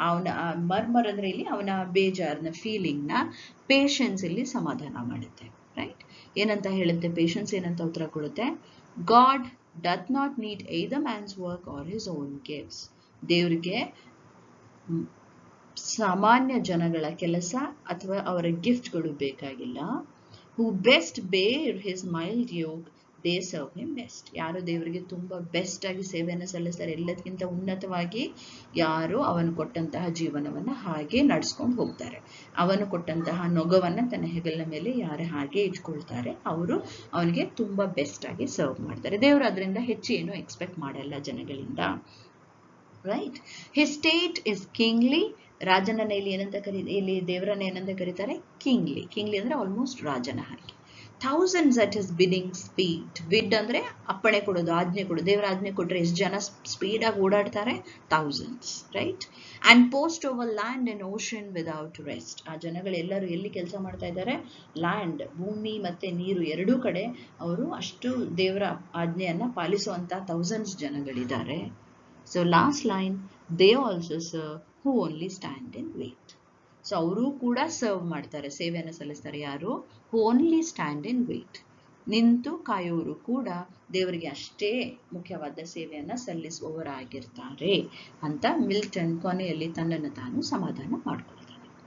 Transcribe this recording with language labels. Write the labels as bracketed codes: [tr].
[kn] ಅವನ ಮರ್ಮರ್ ಅಂದ್ರೆ ಇಲ್ಲಿ ಅವನ ಬೇಜಾರ್ನ ಫೀಲಿಂಗ್ನ ಪೇಷನ್ಸ್ ಇಲ್ಲಿ ಸಮಾಧಾನ ಮಾಡುತ್ತೆ, ರೈಟ್. ಏನಂತ ಹೇಳುತ್ತೆ ಪೇಷನ್ಸ್, ಏನಂತ ಉತ್ತರ ಕೊಡುತ್ತೆ, [en] God doth not need either man's work or his own gifts. [kn] ದೇವರಿಗೆ ಸಾಮಾನ್ಯ ಜನಗಳ ಕೆಲಸ ಅಥವಾ ಅವರ ಗಿಫ್ಟ್ಗಳು ಬೇಕಾಗಿಲ್ಲ. [en] who best bear his mild yoke, they serve him best. [kn] ಯಾರು ದೇವರಿಗೆ ತುಂಬಾ ಬೆಸ್ಟ್ ಆಗಿ ಸೇವೆಯನ್ನು ಸಲ್ಲಿಸ್ತಾರೆ, ಎಲ್ಲದಕ್ಕಿಂತ ಉನ್ನತವಾಗಿ ಯಾರು ಅವನು ಕೊಟ್ಟಂತಹ ಜೀವನವನ್ನ ಹಾಗೆ ನಡ್ಸ್ಕೊಂಡು ಹೋಗ್ತಾರೆ, ಅವನು ಕೊಟ್ಟಂತಹ ನೊಗವನ್ನ ತನ್ನ ಹೆಗಲಿನ ಮೇಲೆ ಯಾರು ಹಾಗೆ ಇಟ್ಕೊಳ್ತಾರೆ, ಅವರು ಅವನಿಗೆ ತುಂಬಾ ಬೆಸ್ಟ್ ಆಗಿ ಸರ್ವ್ ಮಾಡ್ತಾರೆ. ದೇವರು ಅದರಿಂದ ಹೆಚ್ಚು ಏನು ಎಕ್ಸ್ಪೆಕ್ಟ್ ಮಾಡಲ್ಲ ಜನಗಳಿಂದ, right. [en] his state is kingly. [kn] ರಾಜನನ್ನ ಇಲ್ಲಿ ಏನಂತ ಇಲ್ಲಿ ದೇವರನ್ನ ಏನಂತ ಕರೀತಾರೆ, ಕಿಂಗ್ಲಿ. ಕಿಂಗ್ಲಿ ಅಂದ್ರೆ ಆಲ್ಮೋಸ್ಟ್ ರಾಜನ ಹಾಗೆ. [en] Thousands at his bidding speed. [kn] ಬಿಡ್ ಅಂದ್ರೆ ಅಪ್ಪಣೆ ಕೊಡೋದು, ಆಜ್ಞೆ ಕೊಡೋದು. ದೇವರ ಆಜ್ಞೆ ಕೊಟ್ರೆ ಎಷ್ಟು ಜನ ಸ್ಪೀಡ್ ಆಗಿ ಓಡಾಡ್ತಾರೆ, thousands, right. [en] And post over land and ocean without rest. [kn] ಆ ಜನಗಳೆಲ್ಲರೂ ಎಲ್ಲಿ ಕೆಲಸ ಮಾಡ್ತಾ ಇದ್ದಾರೆ, ಲ್ಯಾಂಡ್, ಭೂಮಿ ಮತ್ತೆ ನೀರು ಎರಡೂ ಕಡೆ ಅವರು ಅಷ್ಟು ದೇವರ ಆಜ್ಞೆಯನ್ನ ಪಾಲಿಸುವಂತ thousands ಜನಗಳಿದ್ದಾರೆ. [en] So last line, they also serve who only stand and wait. [kn] So ಅವರು ಕೂಡ ಸರ್ವ್ ಮಾಡ್ತಾರೆ, ಸೇವೆಯನ್ನು ಸಲ್ಲಿಸ್ತಾರೆ. ಯಾರು, [en] who only stand and wait. [kn] ನಿಂತು ಕಾಯೋರು ಕೂಡ ದೇವರಿಗೆ ಅಷ್ಟೇ ಮುಖ್ಯವಾದ ಸೇವೆಯನ್ನ ಸಲ್ಲಿಸುವವರಾಗಿರ್ತಾರೆ ಅಂತ ಮಿಲ್ಟನ್ ಕೊನೆಯಲ್ಲಿ ತನ್ನನ್ನು ತಾನು ಸಮಾಧಾನ ಮಾಡ್ಕೊಳ್ತಾನೆ.